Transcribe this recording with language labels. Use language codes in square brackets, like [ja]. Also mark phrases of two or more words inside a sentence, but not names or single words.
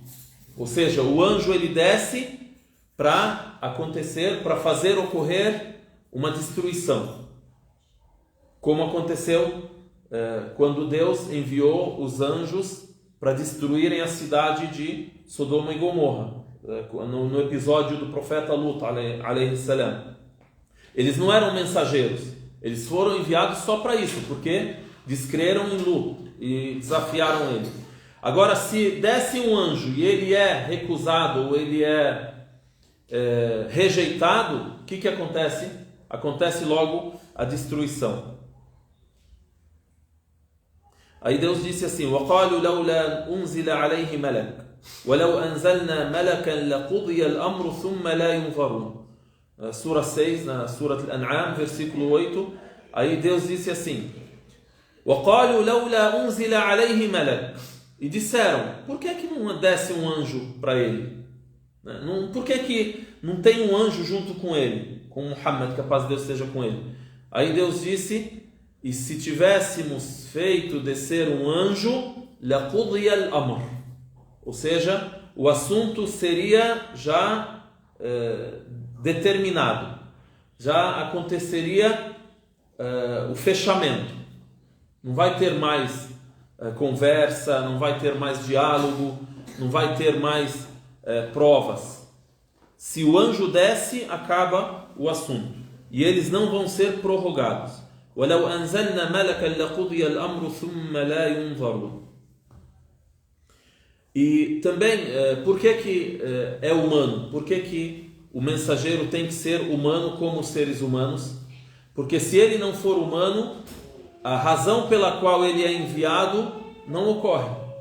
[pt] Ou seja, o anjo ele desce para fazer ocorrer uma destruição. Como aconteceu quando Deus enviou os anjos para destruírem a cidade de Sodoma e Gomorra, no episódio do profeta Lut, [ar] عليه السلام. [pt] Eles não eram mensageiros, eles foram enviados só para isso, porque descreram em Lut e desafiaram ele. Agora, se desce um anjo e ele é recusado ou ele é rejeitado, o que acontece? Acontece logo a destruição. Aí Deus disse assim: [ar] وَقَالُوا لَوْلَا أُنزِلَ عَلَيْهِ مَلَكٌ وَلَوْ أَنزَلْنَا مَلَكًا لَقُضِيَ الْأَمْرُ ثُمَّ لَا يُنظَرُونَ. [pt] Sura 6, na Sura Al-An'am, versículo 8. Aí Deus disse assim: [ar] وَقَالُوا لَوْلَا أُنزِلَ عَلَيْهِ مَلَكٌ. [pt] E disseram: por que não desce um anjo para ele? Por que não tem um anjo junto com ele, com Muhammad, que a paz de Deus esteja com ele? Aí Deus disse: e se tivéssemos feito descer um anjo, [ar] لَقُضِيَ الْأَمْرُ, [pt] ou seja, o assunto seria já determinado, já aconteceria o fechamento. Não vai ter mais conversa, não vai ter mais diálogo, não vai ter mais provas. Se o anjo desce, acaba o assunto. E eles não vão ser prorrogados. [ar] وَلَوْ أَنزَلْنَا مَلَكًا لَقُضِيَ الْأَمْرُ ثُمَّ لَا يُنظَرُ. [pt] E também, por que é humano? Por que o mensageiro tem que ser humano como os seres humanos? Porque se ele não for humano, a razão pela qual ele é enviado não ocorre.